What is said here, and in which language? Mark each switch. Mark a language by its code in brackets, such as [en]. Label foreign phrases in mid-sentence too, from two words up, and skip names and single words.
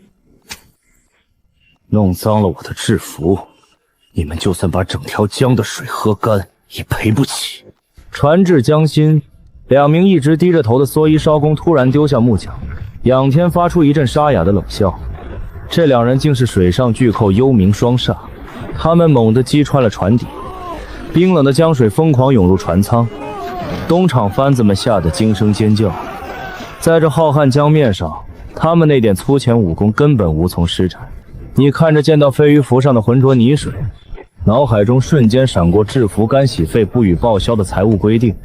[zh] 弄髒了我的制服，你們就算把整條江的水喝乾，也賠不起。船至江心，2名一直低着頭的蓑衣艄公突然丟下木槳，仰天發出一陣沙啞的冷笑。這2人竟是水上巨寇幽冥雙煞，他們猛地擊穿了船底，冰冷的江水瘋狂湧入船艙，東廠番子們嚇得驚聲尖叫。在這浩瀚江面上， 他们那點粗淺武功根本無從施展。你看着見到飛魚符上的渾濁泥水，腦海中瞬間閃過制服乾洗費不予報銷的財務規定。